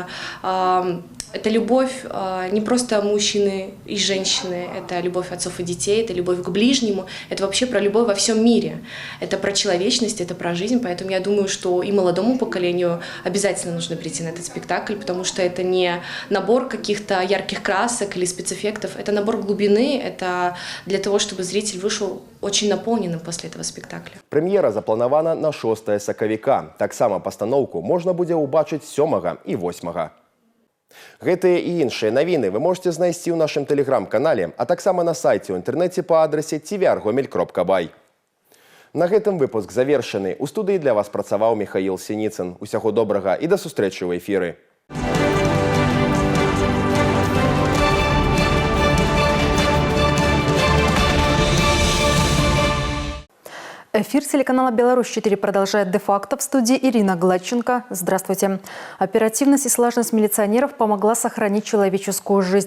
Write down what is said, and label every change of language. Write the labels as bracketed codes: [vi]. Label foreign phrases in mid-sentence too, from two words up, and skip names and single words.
[ru] Это любовь не просто мужчины и женщины, это любовь отцов и детей, это любовь к ближнему, это вообще про любовь во всем мире. Это про человечность, это про жизнь, поэтому я думаю, что и молодому поколению обязательно нужно прийти на этот спектакль, потому что это не набор каких-то ярких красок или спецэффектов, это набор глубины, это для того, чтобы зритель вышел очень наполненным после этого спектакля. [be] Прэм'ера запланавана на 6 сакавіка. Таксама пастаноўку можна будзе ўбачыць 7 і 8. Гэтыя і іншыя навіны [ru] вы можете [be] знайсці ў нашым тэлеграм-канале, а таксама на сайце ў інтэрнэце па адрасе tvrgomel.by. На гэтым выпуск завершаны. У студыі для вас працаваў Михаил Синицын. Усяго добрага і да сустрэчы ў эфіры. [ru] Эфир телеканала «Беларусь-4» продолжает де-факто. В студии Ирина Гладченко. Здравствуйте. Оперативность и слаженность милиционеров помогла сохранить человеческую жизнь.